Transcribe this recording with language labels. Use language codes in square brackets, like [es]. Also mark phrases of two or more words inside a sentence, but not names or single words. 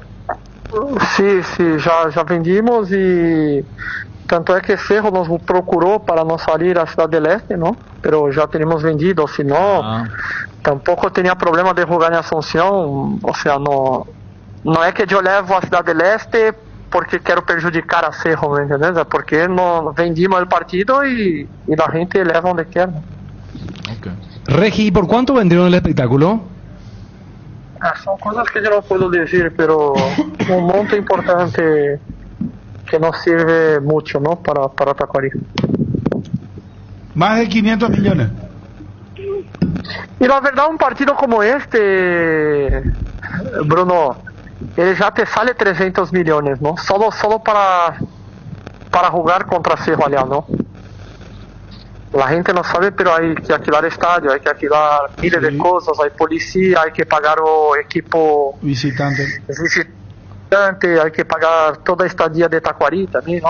[es] Sí, ya vendimos y tanto es que Cerro nos procuró para no salir a Ciudad del Este, ¿no? Pero ya tenemos vendido, si no, tampoco tenía problema de jugar en Asunción. O sea, no es que yo levo a Ciudad del Este porque [pt] quero prejudicar [es] a Cerro, ¿me entiendes? É porque no vendimos el partido y la gente leva donde quiera. Okay. Regi, ¿por cuánto vendieron el espectáculo? Son cosas que yo no puedo decir, pero un monto importante que nos sirve mucho, ¿no? Para Tacuarí. Más de 500 millones. Y la verdad, un partido como este, Bruno, [pt] ele já [es] te sale 300 millones, ¿no? Solo para jugar contra Cerro allá, ¿no? La gente no sabe, pero hay que alquilar estadio, hay que alquilar miles de cosas, hay policía, hay que pagar o equipo visitante, hay que pagar toda a estadia de Tacuarí también, ¿no?